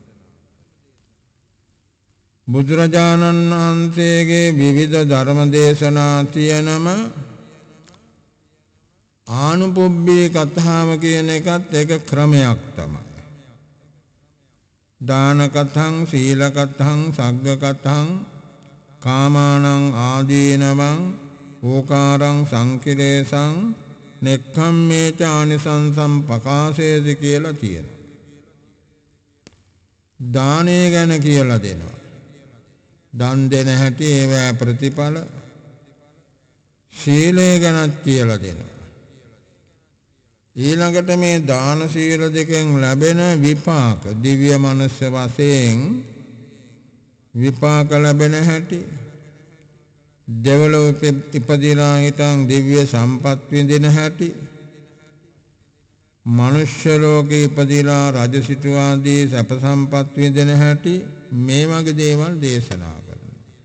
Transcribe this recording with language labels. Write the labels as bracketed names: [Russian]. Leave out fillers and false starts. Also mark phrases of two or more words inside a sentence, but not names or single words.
[Sinhala] බුදුරජාණන් වහන්සේගේ විවිධ ධර්ම දේශනා තියෙනම ආනුපොබ්බී කතාව කියන එකත් එක ක්‍රමයක් තමයි. [Pali] දාන කතං, සීල කතං, සග්ග කතං, කාමානං ආදීනවං, ඕකාරං සංකිලේසං, නෙක්ඛම්මේච ආනිසංසං පකාශේති [Sinhala] කියලා තියෙනවා. දානය ගැන කියලා දෙනවා. දන් දෙන හැටි ඒවා ප්‍රතිඵල. සීලය ගැනත් කියලා දෙනවා. ඊළඟට මේ දාන සීල දෙකෙන් ලැබෙන විපාක දිව්‍ය මනුෂ්‍ය වශයෙන් විපාක ලැබෙන හැටි, දෙවලොව ඉපදිලා හිටන් දිව්‍ය සම්පත් විඳින හැටි, මනුෂ්‍ය ලෝකේ ඉපදිලා රජ සිටු ආදී සැප සම්පත් විඳින හැටි මේ වගේ දේවල් දේශනා කරනවා.